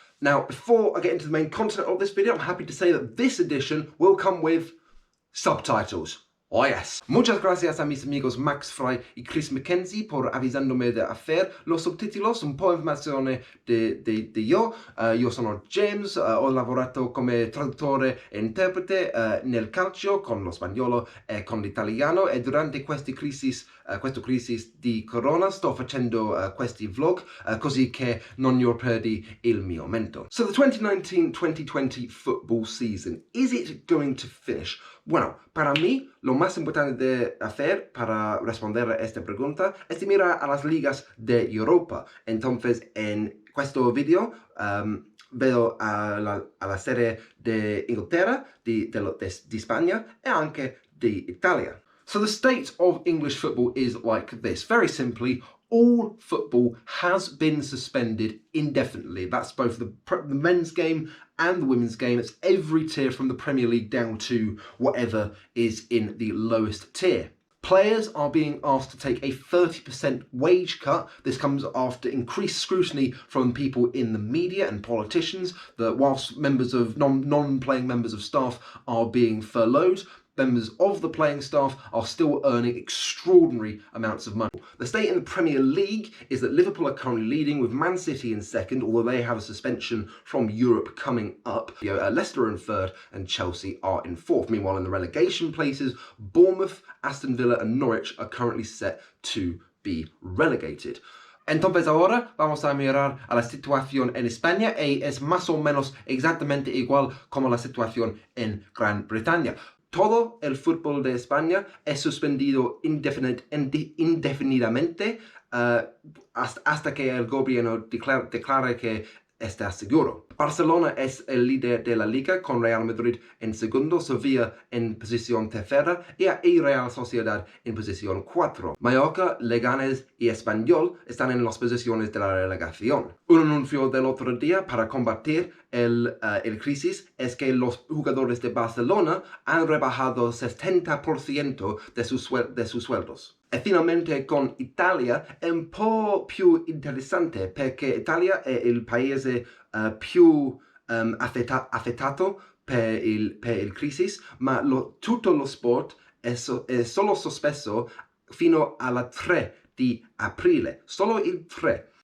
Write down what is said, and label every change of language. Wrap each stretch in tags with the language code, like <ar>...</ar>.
<en>Now, before I get into the main content of this video, I'm happy to say that this edition will come with subtitles. Oh yes.</en> <es>Muchas gracias a mis amigos Max Fry y Chris Mackenzie por avisándome de hacer los subtítulos,</es> <it>un po' informazione</it> <es>de yo.</es> <it>Io sono James, ho lavorato come traduttore e interprete nel calcio con lo spagnolo e con l'italiano e durante questa crisi di corona sto facendo questi vlog così che non io perdi il mio momento.</it> <en>So the 2019-2020 football season, is it going to finish?</en> <es>Bueno, para mí, lo más importante de hacer para responder a esta pregunta es de mirar a las ligas de Europa. Entonces, en</es> <it>questo video, vedo a la serie de Inglaterra, di Spagna e anche di Italia.</it> <en>So the state of English football is like this. Very simply, all football has been suspended indefinitely. That's both the men's game and the women's game. It's every tier from the Premier League down to whatever is in the lowest tier. Players are being asked to take a 30% wage cut. This comes after increased scrutiny from people in the media and politicians that whilst members of non-playing members of staff are being furloughed, members of the playing staff are still earning extraordinary amounts of money. The state in the Premier League is that Liverpool are currently leading with Man City in second, although they have a suspension from Europe coming up. Leicester in third and Chelsea are in fourth. Meanwhile, in the relegation places, Bournemouth, Aston Villa and Norwich are currently set to be relegated.</en> <es>Entonces ahora vamos a mirar a la situación en España y es más o menos exactamente igual como la situación en Gran Bretaña. Todo el fútbol de España es suspendido indefinidamente hasta que el gobierno declare que está seguro. Barcelona es el líder de la liga con Real Madrid en segundo, Sevilla en posición tercera y Real Sociedad en posición 4. Mallorca, Leganés y Español están en las posiciones de la relegación. Un anuncio del otro día para combatir el crisis es que los jugadores de Barcelona han rebajado 70% de sus sueldos.</es> <it>E finalmente con Italia è un po' più interessante perché Italia è il paese più affettato per il crisi, ma tutto lo sport è solo sospeso fino alla 3 di aprile, solo il 3.</it>